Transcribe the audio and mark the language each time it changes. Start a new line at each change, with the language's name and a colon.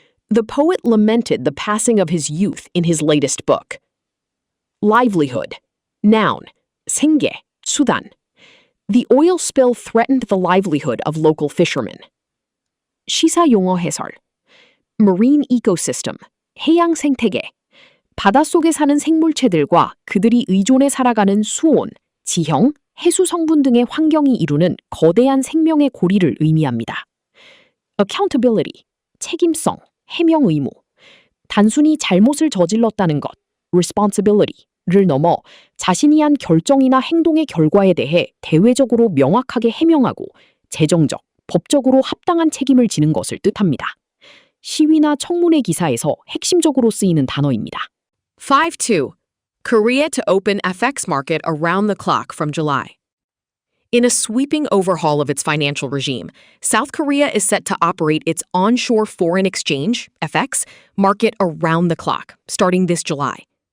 English: The poet lamented the passing of his youth in his latest book. Livelihood. Noun.
Korean: 생계, 수단.
English: The oil spill threatened the livelihood of local fishermen.
Korean: 시사용어 해설.
English: Marine ecosystem,
Korean: 해양 생태계. 바닷속에 사는 생물체들과 그들이 의존해 살아가는 수온, 지형, 해수 성분 등의 환경이 이루는 거대한 생명의 고리를 의미합니다. Accountability, 책임성, 해명 의무. 단순히 잘못을 저질렀다는 것, responsibility를 넘어 자신이 한 결정이나 행동의 결과에 대해 대외적으로 명확하게 해명하고 재정적, 법적으로 합당한 책임을 지는 것을 뜻합니다. 시위나 청문회 기사에서 핵심적으로 쓰이는 단어입니다. 5-2.
English: Korea to open FX market around the clock from July. In a sweeping overhaul of its financial regime, South Korea is set to operate its onshore foreign exchange, FX, market around the clock, starting this July.